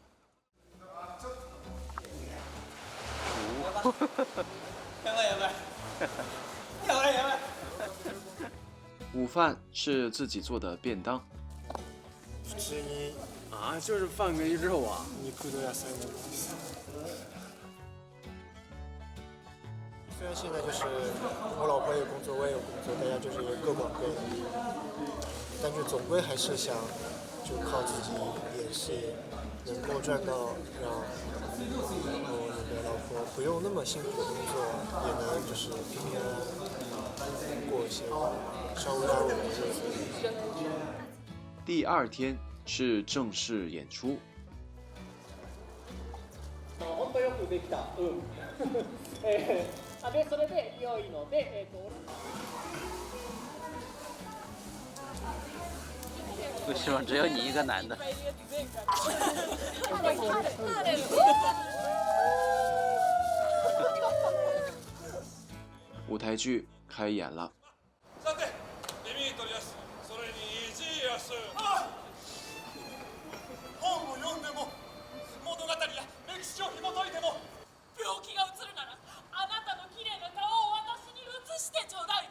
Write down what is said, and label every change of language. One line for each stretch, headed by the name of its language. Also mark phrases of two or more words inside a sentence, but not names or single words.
Chinese: 午饭是自己做的便当。
Japanese: 普通に
Chinese: 啊，就是饭跟肉啊。
Japanese: 肉と野菜のです。
Chinese: 虽然现在就是我老婆有工作，我也有工作，大家就是各管各的，但是总归还是想就靠自己演戏，能够赚到让那个老婆不用那么辛苦的工作，也能就是平平安安过一些稍微安稳的日子。第二天是正式演出。
Japanese: 本当よくできた。でそれで良いので
Chinese: 为什么只有你一个男的？舞台剧开演了。
Japanese: さて、デミトリアス、それにイジアス。本を読んでも、物語や歴史を紐解いても、病気がうつるなら、あなたの綺麗な顔を私に移してちょうだい。